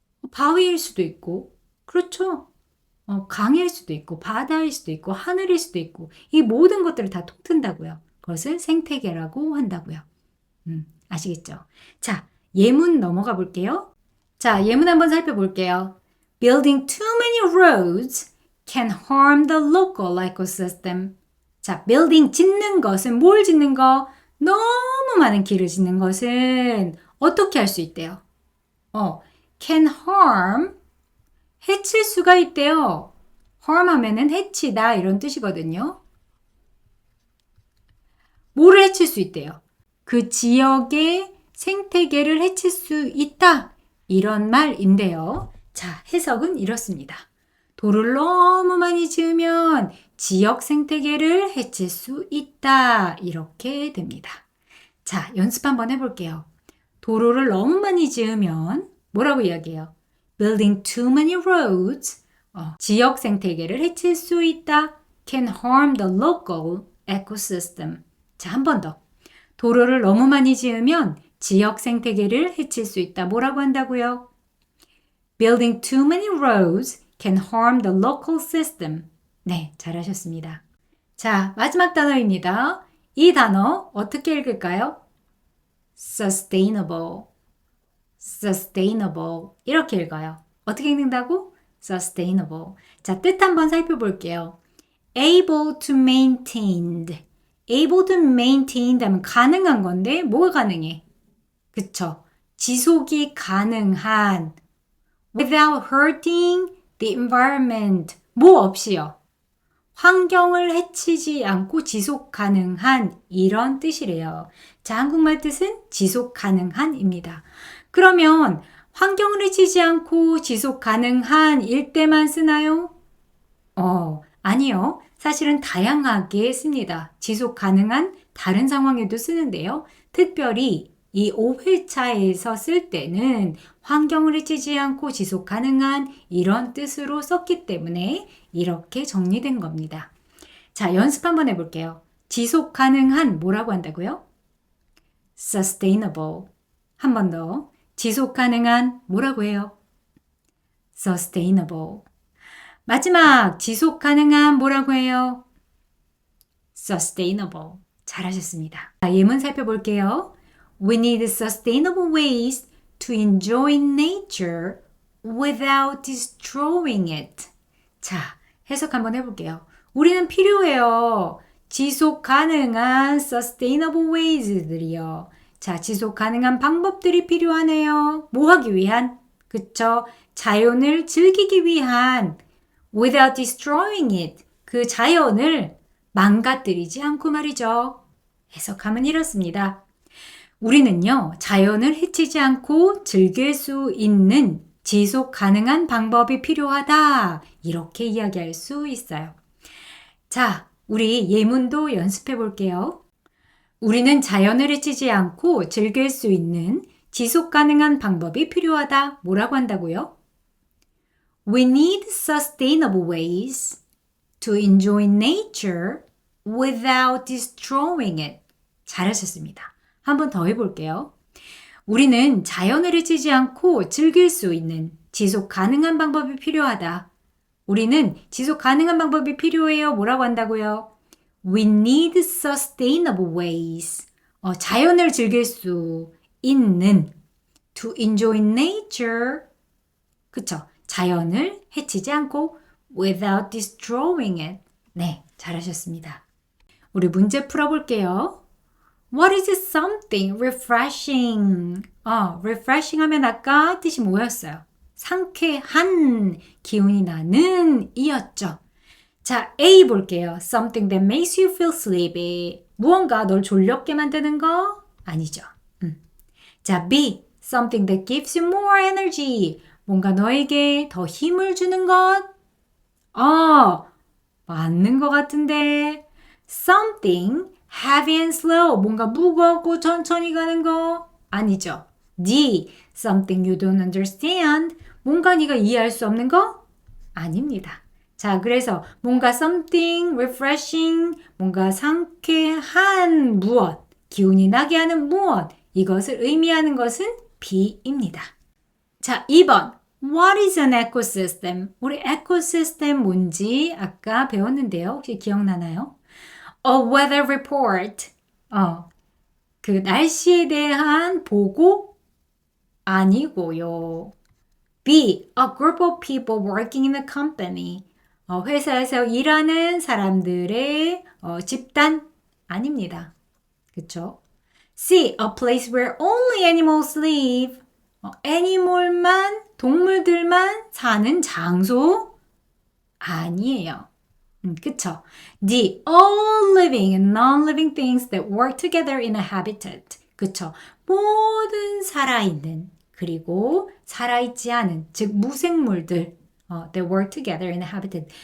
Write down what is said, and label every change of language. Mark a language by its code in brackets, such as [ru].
[ko] 바위일 수도 있고 그렇죠? 강일 수도 있고 바다일 수도 있고 하늘일 수도 있고 이 모든 것들을 다 통튼다고요. 그것을 생태계라고 한다고요. 아시겠죠? 자, 예문 넘어가 볼게요. 자, 예문 한번 살펴볼게요. [en] Building too many roads can harm the local ecosystem. [ko] 자, building 짓는 것은 뭘 짓는 거? 너무 많은 길을 짓는 것은 어떻게 할 수 있대요? [en] can harm [ko] 해칠 수가 있대요. harm 하면은 해치다 이런 뜻이거든요. 뭐를 해칠 수 있대요? 그 지역의 생태계를 해칠 수 있다. 이런 말인데요. 자, 해석은 이렇습니다. 도로를 너무 많이 지으면 지역 생태계를 해칠 수 있다. 이렇게 됩니다. 자, 연습 한번 해볼게요. 도로를 너무 많이 지으면 뭐라고 이야기해요? [en] Building too many roads, [ko] 지역 생태계를 해칠 수 있다. [en] Can harm the local ecosystem. [ko] 자, 한 번 더. 도로를 너무 많이 지으면 지역 생태계를 해칠 수 있다. 뭐라고 한다고요? [en] Building too many roads can harm the local system. [ko] 네, 잘하셨습니다. 자, 마지막 단어입니다. 이 단어 어떻게 읽을까요? sustainable, sustainable 이렇게 읽어요. 어떻게 읽는다고? sustainable. 자, 뜻 한번 살펴볼게요. [en] able to maintain. able to maintain [ko] 하면 가능한 건데 뭐가 가능해? 그쵸? 지속이 가능한 [en] without hurting the environment. [ko] 뭐 없이요. 환경을 해치지 않고 지속 가능한 이런 뜻이래요. 자, 한국말 뜻은 지속 가능한입니다. 그러면 환경을 해치지 않고 지속 가능한 일 때만 쓰나요? 아니요. 사실은 다양하게 씁니다. 지속 가능한 다른 상황에도 쓰는데요. 특별히 이 5회차에서 쓸 때는 환경을 해치지 않고 지속 가능한 이런 뜻으로 썼기 때문에 이렇게 정리된 겁니다. 자, 연습 한번 해볼게요. 지속 가능한 뭐라고 한다고요? sustainable. 한 번 더. 지속 가능한 뭐라고 해요? [en] sustainable. [ko] 마지막 지속 가능한 뭐라고 해요? sustainable. 잘하셨습니다. 자, 예문 살펴볼게요. [en] We need sustainable ways to enjoy nature without destroying it. [ko] 자, 해석 한번 해볼게요. 우리는 필요해요. 지속 가능한 [en] sustainable ways [ko] 들이요. 자, 지속 가능한 방법들이 필요하네요. 뭐 하기 위한? 그쵸? 자연을 즐기기 위한 [en] without destroying it. [ko] 그 자연을 망가뜨리지 않고 말이죠. 해석하면 이렇습니다. 우리는요, 자연을 해치지 않고 즐길 수 있는 지속 가능한 방법이 필요하다. 이렇게 이야기할 수 있어요. 자, 우리 예문도 연습해 볼게요. 우리는 자연을 해치지 않고 즐길 수 있는 지속 가능한 방법이 필요하다. 뭐라고 한다고요? [en] We need sustainable ways to enjoy nature without destroying it. [ko] 잘하셨습니다. 한 번 더 해볼게요. 우리는 자연을 해치지 않고 즐길 수 있는 지속 가능한 방법이 필요하다. 우리는 지속 가능한 방법이 필요해요. 뭐라고 한다고요? [en] We need sustainable ways. [ko] 자연을 즐길 수 있는 [en] to enjoy nature. [ko] 그쵸? 자연을 해치지 않고 [en] without destroying it. [ko] 네, 잘하셨습니다. 우리 문제 풀어볼게요. [en] What is something refreshing? [ko] refreshing 하면 아까 뜻이 뭐였어요? 상쾌한, 기운이 나는 이었죠. 자, A 볼게요. [en] Something that makes you feel sleepy. [ko] 무언가 널 졸렵게 만드는 거? 아니죠. 자, B. [en] Something that gives you more energy. [ko] 뭔가 너에게 더 힘을 주는 것? 맞는 것 같은데. [en] Something heavy and slow. [ko] 뭔가 무겁고 천천히 가는 거? 아니죠. D. [en] Something you don't understand. [ko] 뭔가 네가 이해할 수 없는 거? 아닙니다. 자, 그래서 뭔가 [en] something refreshing, [ko] 뭔가 상쾌한 무엇, 기운이 나게 하는 무엇, 이것을 의미하는 것은 B입니다. 자, 2번. [en] What is an ecosystem? [ko] 우리 ecosystem 뭔지 아까 배웠는데요. 혹시 기억나나요? [en] A weather report. [ko] 그 날씨에 대한 보고 아니고요. [en] B. A group of people working in a company. [ko] 회사에서 일하는 사람들의 집단 아닙니다. 그쵸? C. [en] A place where only animals live. [ko] 애니멀만, 동물들만 사는 장소 아니에요. 그쵸? [en] D. All living and non-living things that work together in a habitat. 그쵸? [ko] 모든 살아있는 그리고 살아있지 않은 즉 무생물들 [en] that work together in a habitat.